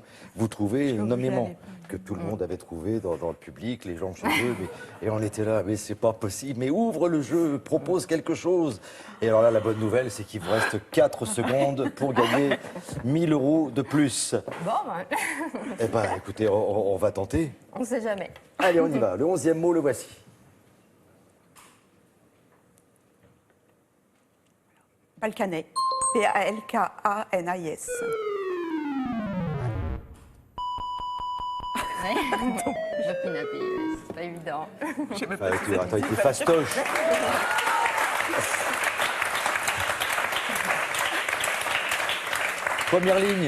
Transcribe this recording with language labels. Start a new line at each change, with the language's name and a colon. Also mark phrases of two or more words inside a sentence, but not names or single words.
French: Vous trouvez nommément que tout le monde avait trouvé dans le public, les gens chez eux, et on était là, mais c'est pas possible, mais ouvre le jeu, propose quelque chose. Et alors là, la bonne nouvelle, c'est qu'il vous reste 4 secondes pour gagner 1000 € de plus. Bon, ben. Eh bien, écoutez, on va tenter. On ne sait jamais. Allez, on y va. Le 11e mot, le voici. Balkanet, P-A-L-K-A-N-A-I-S. Ouais. C'est pas évident. Attends, il était fastoche. Première ligne.